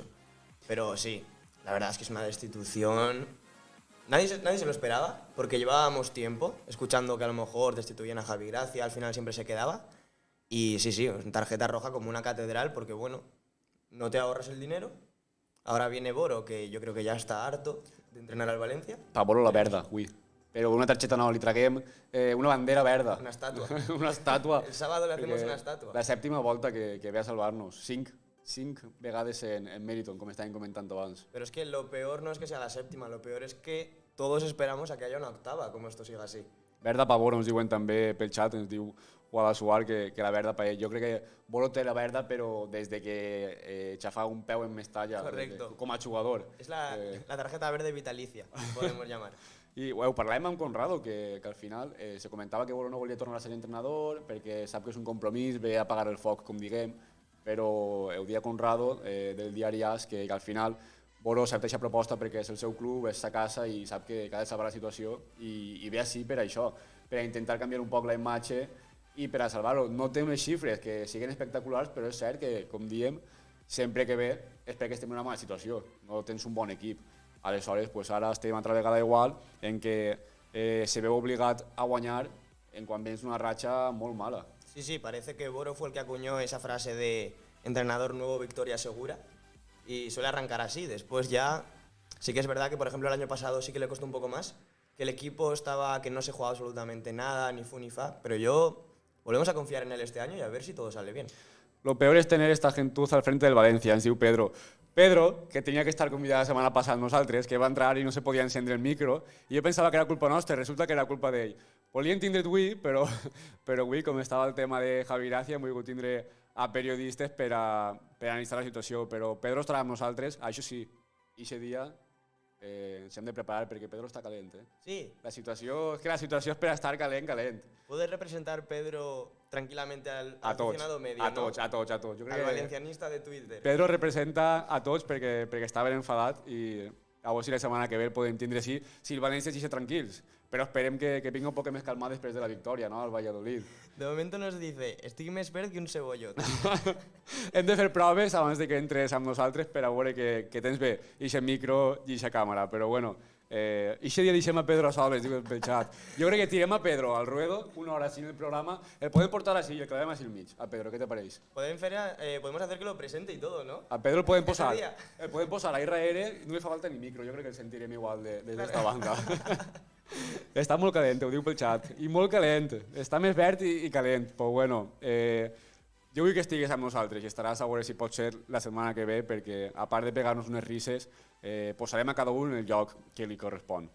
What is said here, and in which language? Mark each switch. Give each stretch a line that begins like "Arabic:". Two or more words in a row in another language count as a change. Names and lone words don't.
Spanish: Pero sí, la verdad es que es una destitución. Nadie se lo esperaba, porque llevábamos tiempo escuchando que a lo mejor destituían a Javi Gracia, al final siempre se quedaba. Y sí, tarjeta roja como una catedral, porque bueno, no te ahorras el dinero. Ahora viene Boro, que yo creo que ya está harto de entrenar al Valencia.
Catalan: Pa Boro la verda, ui. Però una targeta no, li traguem una bandera verda.
Spanish: Una estatua.
Catalan: Una estàtua.
Spanish: El sábado le hacemos una estatua.
Catalan: La sèptima volta que ve a salvar-nos. Cinc vegades en Meriton, com estàvem comentant abans.
Spanish: Pero es que lo peor no es que sea la séptima, lo peor es que todos esperamos a que haya una octava, como esto siga así.
Catalan: Verda pa Boro, ens diuen també pel xat, ens diu Guadalsuar que la verda pa ell. Jo crec que Boro té la verda, però des de que xafà un peu en Mestalla.
Spanish: Correcto.
Catalan: Com a jugador.
Spanish: Es la tarjeta verde vitalicia, podemos llamar.
Catalan: I ho parlàvem amb Conrado, que al final se comentava que Boro no volia tornar a ser entrenador perquè sap que és un compromís, ve a apagar el foc, com diguem, però ho dia Conrado del diari AS que al final Boro accepta aquesta proposta perquè és el seu club, és sa casa i sap que ha de salvar la situació i ve així per això, per a intentar canviar un poc la imatge i per a salvar-ho. No té unes xifres que siguin espectaculars, però és cert que, com diem, sempre que ve és perquè estem en una mala situació, no tens un bon equip. Aleshores, pues ara estem altra vegada igual en que se veu obligat a guanyar en quan vens una ratxa molt mala.
Spanish: Sí, parece que Boro fue el que acuñó esa frase de entrenador nuevo, victoria segura, y suele arrancar así. Después ya, sí que es verdad que, por ejemplo, el año pasado sí que le costó un poco más, que el equipo estaba, que no se jugaba absolutamente nada, ni fu ni fa, pero volvemos a confiar en él este año y a ver si todo sale bien. Lo peor es tener esta gentuza al frente del Valencia,
Catalan: ens diu Pedro. Pedro, que tenia que estar convidat la setmana passada amb nosaltres, que va entrar i no se podia encendre el micro, i jo pensava que era culpa nostra, resulta que era culpa d'ell. Volien tindre't avui, però avui, com estava el tema de Javi Gracia, hem volgut tindre a periodistes per a analitzar la situació, però Pedro estarà amb nosaltres, això sí, aquest dia ens hem de preparar perquè Pedro està calent. Sí. La situació és per estar calent.
Spanish: ¿Puede representar Pedro tranquilamente al aficionado medio?
Catalan: A tots. Jo crec al que valencianista de Twitter. Pedro representa a tots perquè està ben enfadat i a veure si la setmana que ve el podem tindre si el València deixa tranquils. Però esperem que vingui un poc més calmat després de la victòria, no?, al Valladolid.
Spanish: De momento nos dice,
Catalan: estic més verd que un cebollot. Hem de fer proves abans de que entres amb nosaltres per a veure que tens bé ixe micro i ixa càmera, però bueno, ixe dia deixem a Pedro a soles, diu pel xat. Jo crec que tirem a Pedro
Spanish: al ruedo,
Catalan: una hora així en el programa, el podem portar així i el clavem així al mig. A Pedro, què te pareix?
Spanish: Podemos hacer que lo presente y todo, ¿no?
Catalan: A Pedro el podem posar a IRR, no li fa falta ni micro, jo crec que el sentirem igual des d'esta banca. Està molt calent, ho diu pel xat, i molt calent, està més verd i calent, però bueno, jo vull que estigués amb nosaltres i estaràs a veure si pot ser la setmana que ve, perquè a part de pegar-nos unes risses, posarem a cada un en el lloc que li correspon.